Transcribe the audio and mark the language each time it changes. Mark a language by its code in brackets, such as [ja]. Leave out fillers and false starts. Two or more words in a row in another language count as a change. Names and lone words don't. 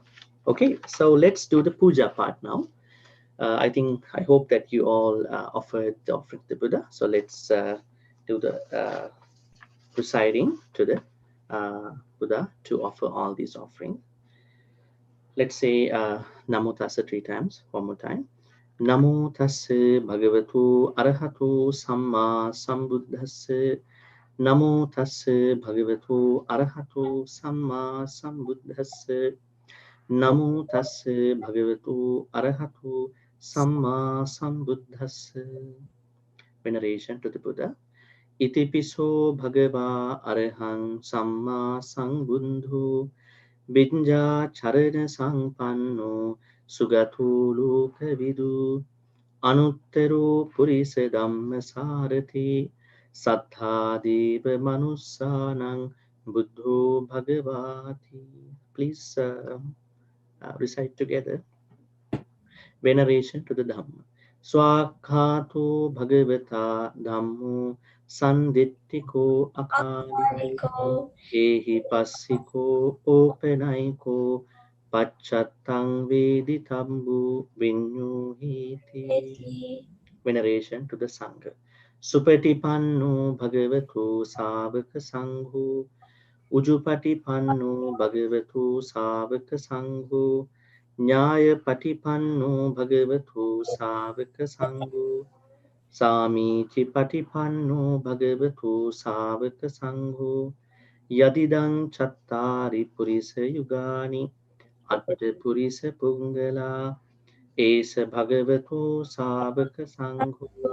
[en] Okay, so let's do the puja part now. I hope that you all offered the offering to the Buddha. So let's do the reciting to the Buddha to offer all these offerings. Let's say Namo Tassa 3 times, one more time. [pi] Namo Tassa Bhagavatu Arahatu Samma Sambuddhassa. Namo Tassa Bhagavatu Arahatu Samma Sambuddhassa. Namo Tassa Bhagavatu Arahatu Samma Sambuddhassa. [en] Veneration to the Buddha. [pi] Itipiso Bhagava Arahang Samma Sambuddhu Binja Charana Sangpanno Sugatu Lokavidu Anuttaro Purisa Dhamma Sarati Sattha Deva Manusanang Buddho Bhagavati. [en] Please recite together. Veneration to the Dhamma. [pi] Swakhato Bhagavata Dhammo Sandittiko Akaliko Ehi Passiko Openaiko Pachattang Veditambu Vinyuhiti. [en] Veneration to the Sangha. [pi] Supatipanno Bhagavato Savaka Sangho Ujupatipanno Bhagavato Savaka Sangho Nyaya Patipanno Bhagavato Savaka Sangho Samiti Patipanno Bhagavato Savaka Sangho Yadidang Chattari Purisa Yugani Atta Purisa Pungala Esa Bhagavato Savaka Sangho